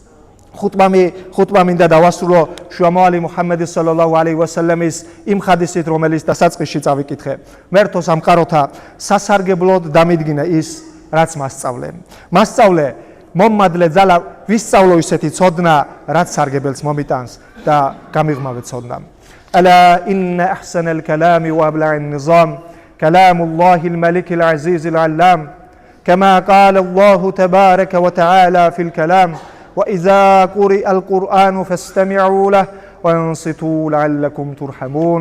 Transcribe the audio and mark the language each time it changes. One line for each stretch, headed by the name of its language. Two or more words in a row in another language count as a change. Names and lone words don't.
Georgian: ხუტბა მინდა დავასრულო შუამავალი მუჰამმადი
Arabic: صلى الله عليه وسلم
Georgian: იმ ხადისით, რომელიც დასაწყისში წავიკითხე. მერთო სამყაროთა სასარგებლოდ დამიდგინა ის, რაც მასწავლე. მასწავლე მომმადლე ძალა ვისწავლო ისეთი ცოდნა, რაც სარგებელს მომიტანს და გამიღმავე ცოდნა.
Arabic: ألا إن أحسن الكلام وأبلغ النظام كلام الله الملك العزيز العلام كما قال الله تبارك وتعالى في الكلام وإذا قرئ القرآن فاستمعوا له وانصتوا لعلكم ترحمون.